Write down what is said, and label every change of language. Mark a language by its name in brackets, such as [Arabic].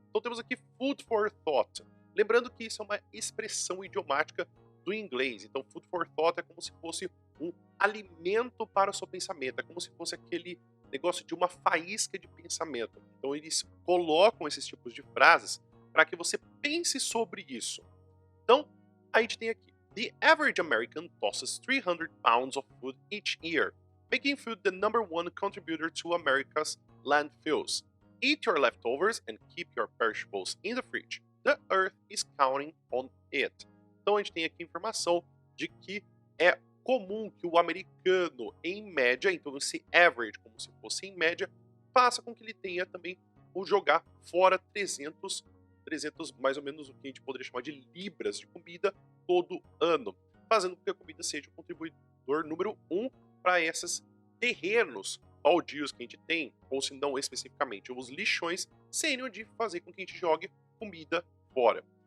[Portuguese] Então temos aqui [English] food for thought. [Portuguese] Lembrando que isso é uma expressão idiomática do inglês. Então [English] food for thought [Portuguese] é como se fosse um alimento para o seu pensamento. É como se fosse aquele negócio de uma faísca de pensamento. Então eles colocam esses tipos de frases para que você pense sobre isso. [English] Então a gente tem aqui: The average American tosses 300 pounds of food each year, making food the #1 contributor to America's landfills. Eat your leftovers and keep your perishables in the fridge. The earth is counting on it. [Portuguese] Então a gente tem aqui informação de que é comum que o americano, em média, então esse average, como se fosse em média, faça com que ele tenha também o jogar fora 300 mais ou menos o que a gente poderia chamar de libras de comida todo ano, fazendo com que a comida seja o contribuidor número 1 para esses terrenos baldios que a gente tem, ou se não especificamente os lixões, sendo de fazer com que a gente jogue comida fora.